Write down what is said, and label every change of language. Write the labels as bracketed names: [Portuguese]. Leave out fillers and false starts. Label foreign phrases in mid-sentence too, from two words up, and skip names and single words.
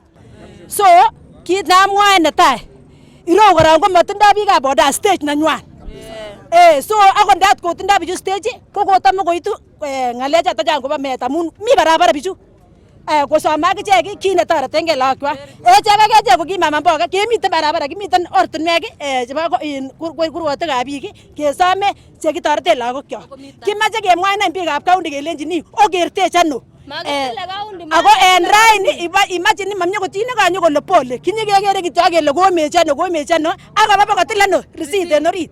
[Kalenjin] So kit namwae netai irou korong komotindoi biikab boda stage nenywan. So akot ndat kotindoi bichu stage ko kotam koitu ng'alechoton chang kobo meet amun mi barabara bichu. Kosome akichek kit netoretengei lakwak. Echek akechek ko kimama mboga kemiten barabara kimiten ortinwek chebo kurwotikab biik kesome chekitoreten lagokyok. Kimache kemwainen biikab county kelenjini okertech ano. Ako en raini imagine mamie ko chi nekanyo kole pole kinyekekere kityo kele komechi ano akaba bokotil ano receipt en orit.